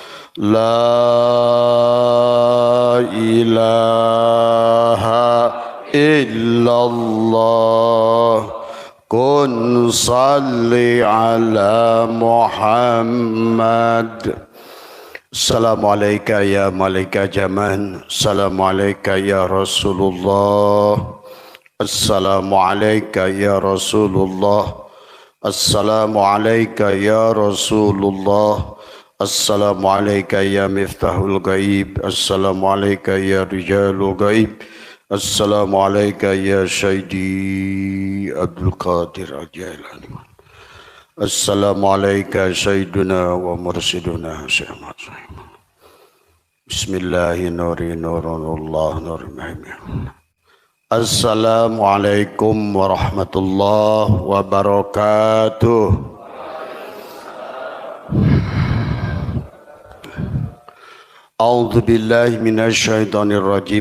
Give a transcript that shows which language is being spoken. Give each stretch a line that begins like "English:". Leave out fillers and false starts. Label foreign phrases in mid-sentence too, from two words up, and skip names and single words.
Arabic: لا إله إلا الله. كن صل على محمد. السلام عليكم يا ملائكة زمان. السلام عليكم يا رسول الله. السلام عليكم يا رسول الله. السلام عليكم يا رسول الله. السلام عليكم يا مفتاح الغيب. السلام عليكم يا رجال الغيب. السلام عليكم يا سيدي عبد القادر الجيلاني. السلام عليكم سيدنا ومرشدنا Syahmat Syahmat. بسم الله الرحمن الرحيم. السلام عليكم ورحمة الله وبركاته. أعوذ بالله من الشيطان الرجيم.